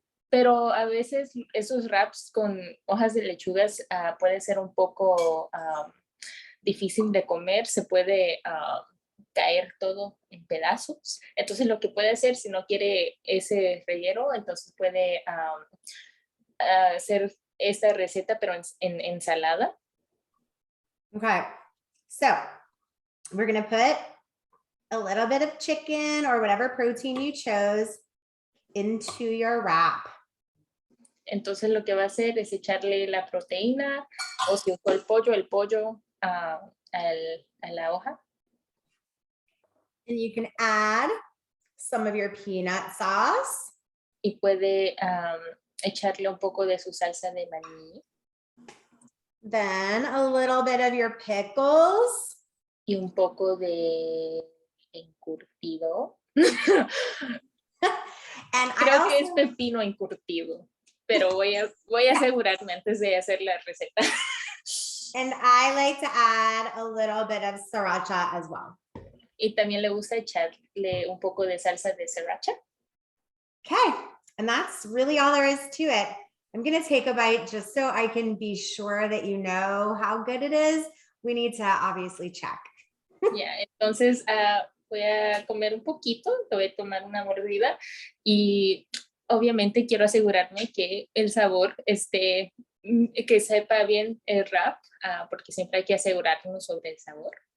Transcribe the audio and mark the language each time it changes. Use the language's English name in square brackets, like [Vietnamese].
[Spanish] Pero a veces esos wraps con hojas de lechugas puede ser un poco difícil de comer, se puede caer todo en pedazos. Entonces lo que puede hacer si no quiere ese relleno, entonces puede hacer esta receta pero en ensalada. [English] Okay, so we're gonna put a little bit of chicken or whatever protein you chose into your wrap. [Spanish] Entonces lo que va a hacer es echarle la proteína o si usó el pollo a la hoja. [English] And you can add some of your peanut sauce. [Spanish] Y puede echarle un poco de su salsa de maní. [English] Then a little bit of your pickles. [Spanish] Y un poco de encurtido. Creo que es pepino encurtido, pero voy a asegurarme antes de hacer la receta. [English] And I like to add a little bit of sriracha as well. [Spanish] Y también le gusta echarle un poco de salsa de sriracha. [English] Okay, and that's really all there is to it. I'm going to take a bite just so I can be sure that you know how good it is. We need to obviously check. [Spanish] Yeah, entonces voy a comer un poquito, te voy a tomar una mordida y obviamente quiero asegurarme que el sabor que sepa bien el wrap, porque siempre hay que asegurarnos sobre el sabor.